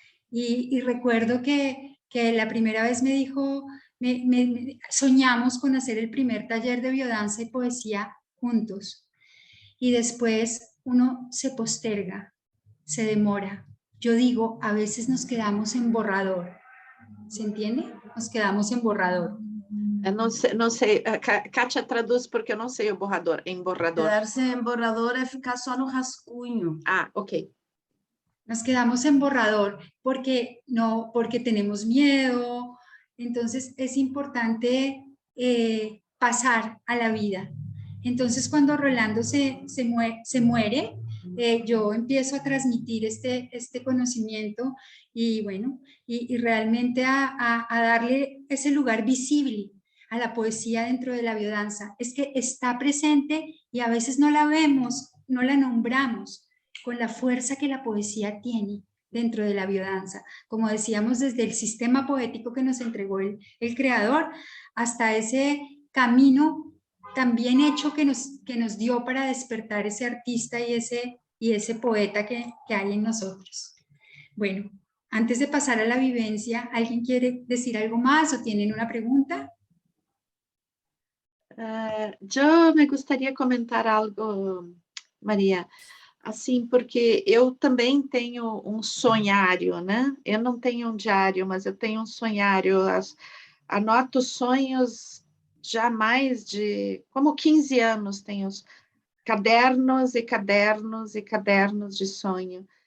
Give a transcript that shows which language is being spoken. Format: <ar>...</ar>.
<es>Y recuerdo que la primera vez me dijo, soñamos con hacer el primer taller de biodanza y poesía juntos. Y después uno se posterga, se demora. Yo digo, a veces nos quedamos en borrador. ¿Se entiende? Nos quedamos en borrador.</es> <pt>Não sei, Kátia traduz porque eu não sei o borrador, em borrador. Quedar-se em borrador é ficar só no rascunho. Ah, ok.</pt> <es>Nos quedamos en borrador porque tenemos miedo. Entonces es importante pasar a la vida. Entonces cuando Rolando se muere, yo empiezo a transmitir este conocimiento, y bueno, y realmente a darle ese lugar visible a la poesía dentro de la biodanza. Es que está presente y a veces no la vemos, no la nombramos con la fuerza que la poesía tiene dentro de la biodanza. Como decíamos, desde el sistema poético que nos entregó el creador, hasta ese camino también hecho que nos dio para despertar ese artista y ese poeta que hay en nosotros. Bueno, antes de pasar a la vivencia, ¿alguien quiere decir algo más o tienen una pregunta?</es> <pt>Eu me gostaria comentar algo, Maria, assim, porque eu também tenho um sonhário, né? Eu não tenho um diário, mas eu tenho um sonhário. Anoto sonhos já há mais de, como 15 anos, tenho cadernos e cadernos e cadernos de sonho.</pt>